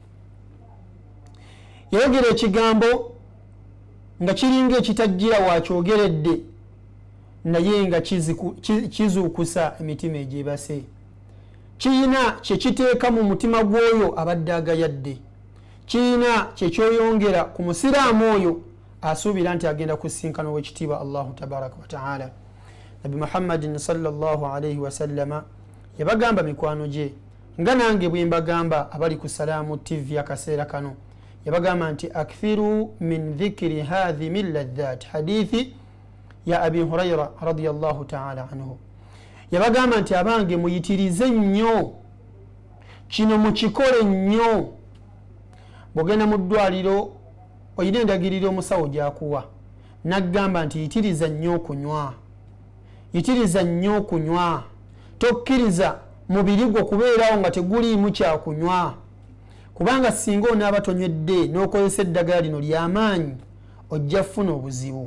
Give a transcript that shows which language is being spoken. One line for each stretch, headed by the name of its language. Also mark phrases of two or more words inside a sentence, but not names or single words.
Ganda: yayogera ekigambo nga kiringa ekitajjira wakyogeredde naye nga kizuukusa emitima egyebase, kiyina kyekiteeka mu mutima gw'oyo abadde agayadde, kiyina kyekyoyongera ku musiraamu oyo asuubira nti agenda kusinkana owekitiibwa
Arabic: الله تبارك وتعالى. نبي محمد صلى الله عليه وسلم
Ganda: yabagamba mikwano gye nga nange bwe mbagamba abali ku salaamu tv akaseera kano, yabagamba nti
Arabic: أكثروا من ذكر هاذم اللذات,
Ganda: hadithi ya abi hurayra
Arabic: رضي الله تعالى عنه.
Ganda: yabagamba nti abange muyitirize nnyo kino, mukikole nnyo. bwogenda mu ddwaliro oyina endagiriro omusawo gyakuwa, naggamba nti yitiriza nnyo okunywa, yitiriza nnyo okunywa, tokkiriza mubiri gwo kubeerawo nga teguliimu kyakunywa, kubanga singa onaaba tonywedde n'okozesa eddagala lino ly'amaanyi ojja kufuna obuzibu.